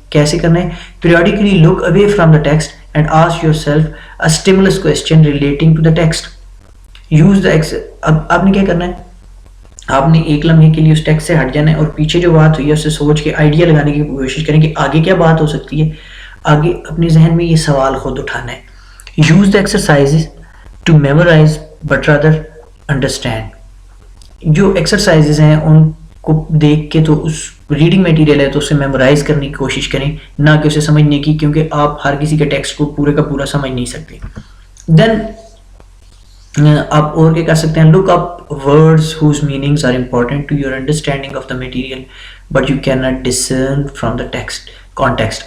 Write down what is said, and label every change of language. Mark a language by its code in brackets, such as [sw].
[ur] کیسے کرنا ہے؟ [en] Periodically look away from the text and ask yourself a stimulus question relating to the text. Use the [ur] اب آپ نے کیا کرنا ہے، آپ نے ایک لمحے کے لیے اس ٹیکسٹ سے ہٹ جانا ہے اور پیچھے جو بات ہوئی ہے اس سے سوچ کے آئیڈیا لگانے کی کوشش کریں کہ آگے کیا بات ہو سکتی ہے. آگے اپنے ذہن میں یہ سوال خود اٹھانا ہے. [en] Use the exercises to memorize but rather understand. [ur] جو ایکسرسائزز ہیں ان کو دیکھ کے تو اس ریڈنگ میٹیریل ہے تو اسے میمورائز کرنے کی کوشش کریں، نہ کہ اسے سمجھنے کی، کیونکہ آپ ہر کسی کے ٹیکسٹ کو پورے کا پورا سمجھ نہیں سکتے. [en] then [ur] آپ اور کیا کر سکتے ہیں، [en] Look up words whose meanings are important to your understanding of the material but you can not discern from the text context.